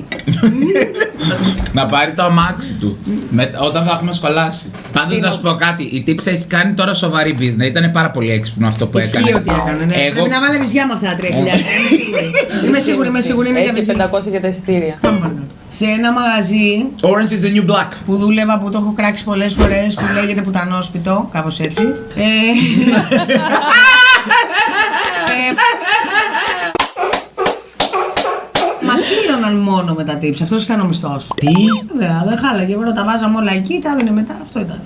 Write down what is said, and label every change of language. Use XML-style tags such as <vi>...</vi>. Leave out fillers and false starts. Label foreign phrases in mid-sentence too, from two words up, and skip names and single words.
<el>Να πάρει το αμάξι του όταν θα έχουμε σχολάσει. Πάντως να σου πω κάτι, η τύψη έχει κάνει τώρα σοβαρή business. Ήταν πάρα πολύ έξυπνο αυτό που έκανε. Ισχύει ότι έκανε, ναι. Πρέπει να βάλε βυζιά με αυτά τα 3.000. Είμαι σίγουρη, είναι για Έχει βυζιά. 500 για τα εισιτήρια. Σε ένα μαγαζί Orange is the new black. που δούλευα, που το έχω κράξει πολλές φορές, που λέγεται πουτανόσπιτο, κάπως έτσι. Μας πλήρωναν μόνο με τα tips, αυτός ήταν ο μισθός. Τι? Βέβαια, δεν χάλαγε, βέβαια, τα βάζαμε όλα εκεί, τα έδινε μετά, αυτό ήταν.</el>